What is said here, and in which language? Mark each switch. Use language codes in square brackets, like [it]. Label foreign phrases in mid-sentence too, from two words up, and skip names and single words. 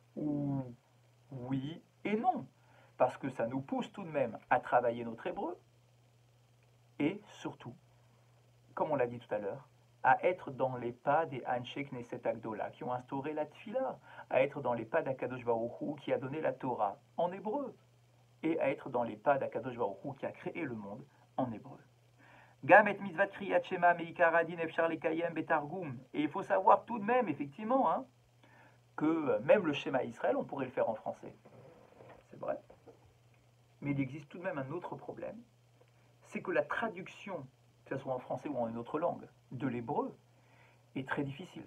[fr] Ou oui et non, parce que ça nous pousse tout de même à travailler notre hébreu et surtout, comme on l'a dit tout à l'heure, à être dans les pas des Anshe Knesset Agdola qui ont instauré la Tfila, à être dans les pas d'Akadosh Baruch Hu qui a donné la Torah en hébreu, et à être dans les pas d'Akadosh Baruch Hu qui a créé le monde en hébreu. [he] גם את מצוות קריאת שמע מעיקר הדין אפשר לקיים בתרגום. [fr] Et il faut savoir tout de même, effectivement, hein, que même le schéma Israël, on pourrait le faire en français. C'est vrai. Mais il existe tout de même un autre problème. C'est que la traduction, que ce soit en français ou en une autre langue, de l'hébreu, est très difficile.